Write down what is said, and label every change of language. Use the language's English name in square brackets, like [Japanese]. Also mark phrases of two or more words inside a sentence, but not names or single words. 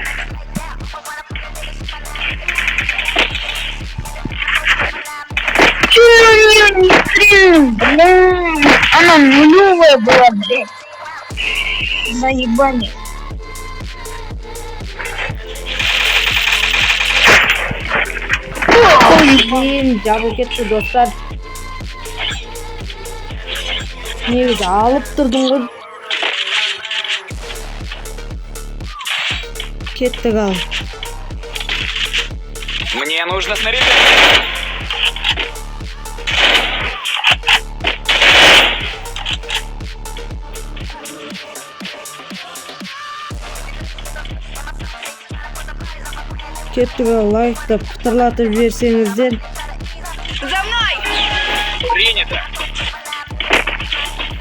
[Russian] Она нулевая была, блядь. Заебали. Блин, [Kazakh] жабылып кетті достар. Негізі алып тұрдым ғой. Кеттік ал. [Russian] Мне нужно снаряжение. [Kazakh] Кеттік ал, лайкты пытырлатып жіберсеңіздер. [Russian] За мной! Принято.